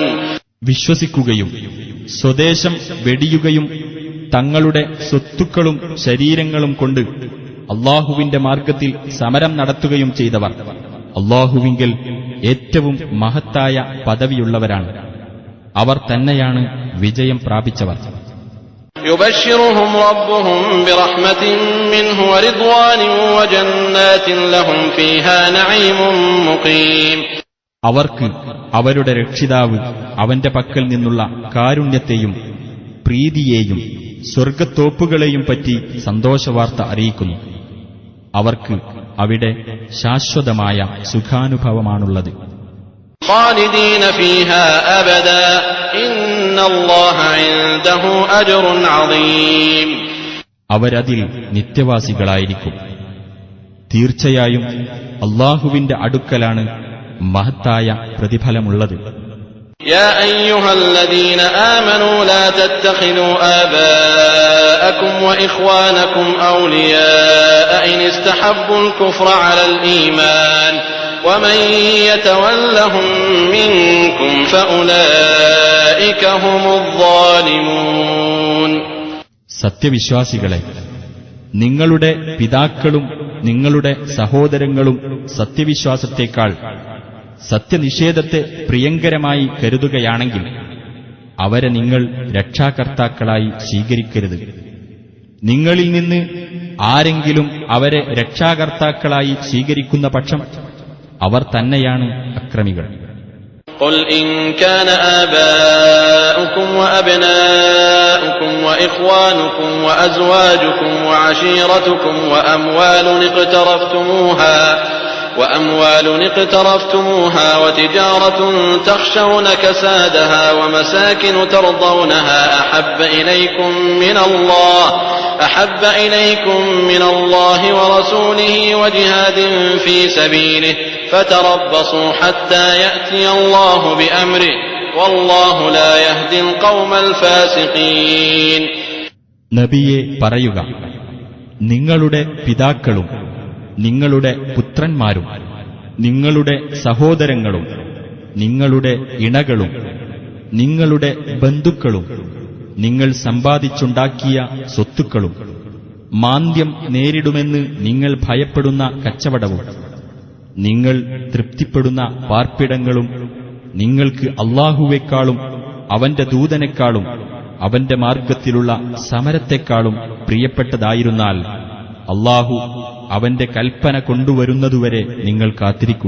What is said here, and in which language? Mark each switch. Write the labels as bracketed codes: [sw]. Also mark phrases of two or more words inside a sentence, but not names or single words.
[ml] വിശ്വസിക്കുകയും സ്വദേശം വെടിയുകയും തങ്ങളുടെ സ്വത്തുക്കളും ശരീരങ്ങളും കൊണ്ട് അല്ലാഹുവിന്റെ മാർഗത്തിൽ സമരം നടത്തുകയും ചെയ്തവർ അല്ലാഹുവിങ്കൽ ഏറ്റവും മഹത്തായ പദവിയുള്ളവരാണ്. അവർ തന്നെയാണ് വിജയം പ്രാപിച്ചവർ. [ar] يبشرهم ربهم برحمة منه ورضوان وجنات لهم فيها نعيم مقيم. [ml] അവർക്ക് അവരുടെ രക്ഷിതാവ് അവന്റെ പക്കൽ നിന്നുള്ള കാരുണ്യത്തെയും പ്രീതിയെയും സ്വർഗത്തോപ്പുകളെയും പറ്റി സന്തോഷവാർത്ത അറിയിക്കുന്നു. അവർക്ക് അവിടെ ശാശ്വതമായ സുഖാനുഭവമാണുള്ളത്. [ar] خالدين فيها أبدا إن الله عنده أجر عظيم. [ml] അവരതിൽ നിത്യവാസികളായിരിക്കും. തീർച്ചയായും അല്ലാഹുവിന്റെ അടുക്കലാണ് മഹത്തായ പ്രതിഫലമുള്ളത്. [ar] يا أيها الذين آمنوا لا تتخذوا آباءكم وإخوانكم أولياء إن استحبوا الكفر على الإيمان ومن يتولهم منكم فأولئك هم الظالمون. [ml] സത്യവിശ്വാസികളെ, നിങ്ങളുടെ പിതാക്കളും നിങ്ങളുടെ സഹോദരങ്ങളും സത്യവിശ്വാസത്തേക്കാൾ സത്യനിഷേധത്തെ പ്രിയങ്കരമായി കരുതുകയാണെങ്കിൽ അവരെ നിങ്ങൾ രക്ഷാകർത്താക്കളായി സ്വീകരിക്കരുത്. നിങ്ങളിൽ നിന്ന് ആരെങ്കിലും അവരെ രക്ഷാകർത്താക്കളായി സ്വീകരിക്കുന്ന പക്ഷം അവർ തന്നെയാണ് അക്രമികൾ. [ar] قل إن كان آباؤكم وأبناؤكم وإخوانكم وأزواجكم وعشيرتكم وأموال اقترفتموها وتجارة تخشون كسادها ومساكن ترضونها أحب إليكم من الله ورسوله وجهاد في سبيله فتربصوا حتى يأتي الله بأمره والله لا يهدي القوم الفاسقين. [ml] നബിയെ പറയുക, നിങ്ങളുടെ പിതാക്കളും നിങ്ങളുടെ പുത്രന്മാരും നിങ്ങളുടെ സഹോദരങ്ങളും നിങ്ങളുടെ ഇണകളും നിങ്ങളുടെ ബന്ധുക്കളും നിങ്ങൾ സമ്പാദിച്ചുണ്ടാക്കിയ സ്വത്തുക്കളും മാന്ദ്യം നേരിടുമെന്ന് നിങ്ങൾ ഭയപ്പെടുന്ന കച്ചവടവും നിങ്ങൾ തൃപ്തിപ്പെടുന്ന പാർപ്പിടങ്ങളും നിങ്ങൾക്ക് അല്ലാഹുവേക്കാളും അവന്റെ ദൂതനേക്കാളും അവന്റെ മാർഗത്തിലുള്ള സമരത്തെക്കാളും പ്രിയപ്പെട്ടതായിരുന്നാൽ അല്ലാഹു അവന്റെ കൽപ്പന കൊണ്ടുവരുന്നതുവരെ നിങ്ങൾ കാത്തിരിക്കുക.